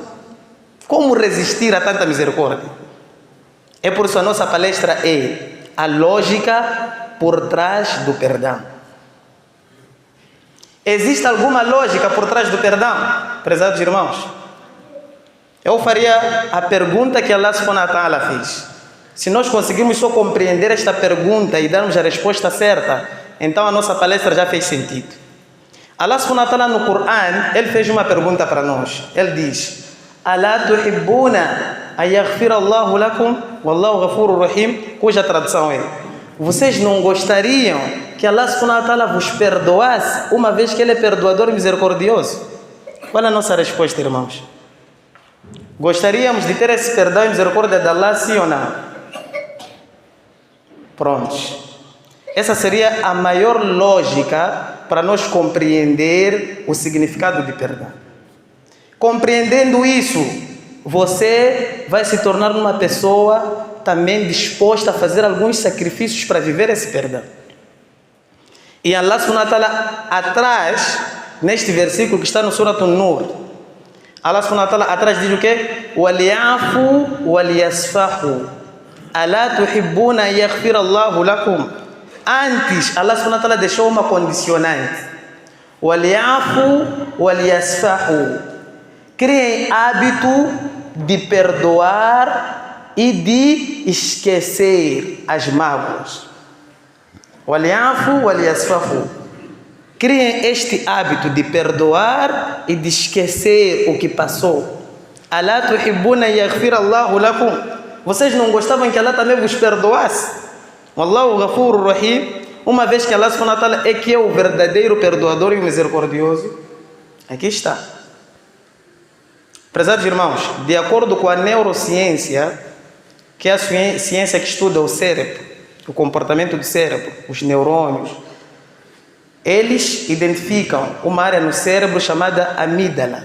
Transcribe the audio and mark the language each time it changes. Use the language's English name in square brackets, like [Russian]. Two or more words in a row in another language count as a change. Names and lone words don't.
[Portuguese] Como resistir a tanta misericórdia? É por isso a nossa palestra é a lógica por trás do perdão. Existe alguma lógica por trás do perdão, prezados irmãos? Eu faria a pergunta que Allah [Arabic] سبحانه وتعالى [Portuguese] fez. Se nós conseguirmos só compreender esta pergunta e darmos a resposta certa, então a nossa palestra já fez sentido. Allah [Arabic] سبحانه وتعالى [Portuguese] no Coran, ele fez uma pergunta para nós. Ele diz: [Arabic] ألا تحبون أن يغفر الله لكم والله غفور رحيم, [Portuguese] cuja tradução é: vocês não gostariam que Allah [Arabic] سبحانه وتعالى [Portuguese] vos perdoasse, uma vez que ele é perdoador e misericordioso? Qual é a nossa resposta, irmãos? Gostaríamos de ter esse perdão e misericórdia de Allah, sim ou não? Prontos. Essa seria a maior lógica para nós compreender o significado de perdão. Compreendendo isso, você vai se tornar uma pessoa também disposta a fazer alguns sacrifícios para viver esse perdão. E Allah [Arabic] سبحانه وتعالى [Portuguese] atrás, neste versículo que está no Surah An-Nur, Allah [Arabic] سبحانه وتعالى [Portuguese] atrás diz o quê? [Arabic] وَلْيَعْفُوا وَلْيَصْفَحُوا أَلَا تُحِبُّونَ أَن يَغْفِرَ اللَّهُ لَكُمْ. [Portuguese] Antes, Allah [Arabic] سبحانه وتعالى [Portuguese] deixou uma condicionante. [Arabic] وَلْيَعْفُوا وَلْيَصْفَحُوا. [Portuguese] Criem hábito de perdoar e de esquecer as mágoas. [Arabic] وَلْيَعْفُوا وَلْيَصْفَحُوا. [Portuguese] Criem este hábito de perdoar e de esquecer o que passou. [Arabic] أَلَا تُحِبُّونَ أَن يَغْفِرَ اللَّهُ لَكُمْ. [Portuguese] Vocês não gostavam que Allah também vos perdoasse? [Arabic] والله غفور رحيم. [Portuguese] Uma vez que Allah [Arabic] سبحانه وتعالى [Portuguese] é que é o verdadeiro perdoador e o misericordioso. Aqui está. Prezados irmãos, de acordo com a neurociência, que é a ciência que estuda o cérebro, o comportamento do cérebro, os neurônios, eles identificam uma área no cérebro chamada amígdala.